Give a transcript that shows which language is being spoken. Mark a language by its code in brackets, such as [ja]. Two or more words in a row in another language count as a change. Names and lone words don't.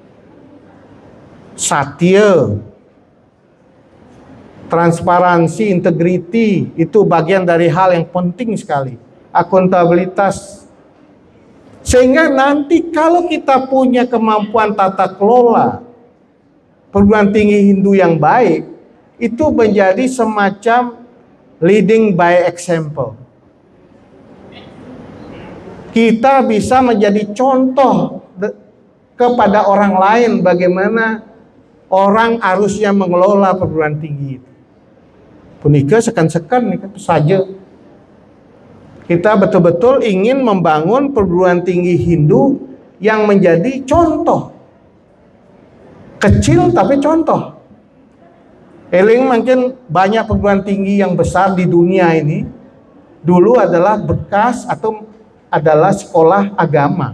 [id] Satya, transparansi, integrity itu bagian dari hal yang penting sekali. Akuntabilitas. Sehingga nanti kalau kita punya kemampuan tata kelola perguruan tinggi Hindu yang baik, itu menjadi semacam [en] leading by example. [id] Kita bisa menjadi contoh kepada orang lain bagaimana orang harusnya mengelola perguruan tinggi itu. [jv] Punika sekan-sekan saja. [id] Kita betul-betul ingin membangun perguruan tinggi Hindu yang menjadi contoh. Kecil tapi contoh. Eling mungkin banyak perguruan tinggi yang besar di dunia ini dulu adalah bekas atau adalah sekolah agama.